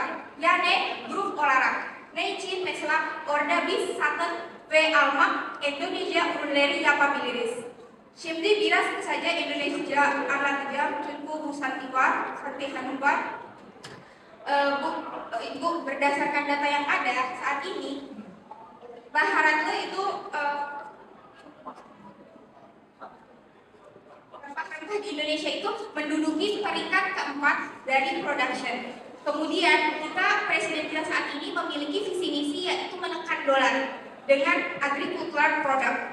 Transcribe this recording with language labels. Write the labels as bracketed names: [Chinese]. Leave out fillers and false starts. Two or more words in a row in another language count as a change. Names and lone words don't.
[Turkish] Yani grup olarak. Ne için? Mesela orada biz satın ve almak Indonesia ürünleri yapabiliriz. Şimdi biraz kısaca Indonesia anlatacağım çünkü bu Santi Hanum var. [Indonesian] Bu berdasarkan data yang ada saat ini, baharatnya itu di Indonesia itu menduduki peringkat keempat dari production. Kemudian presiden kita saat ini memiliki visi misi yaitu menekan dolar dengan [English] agricultural product.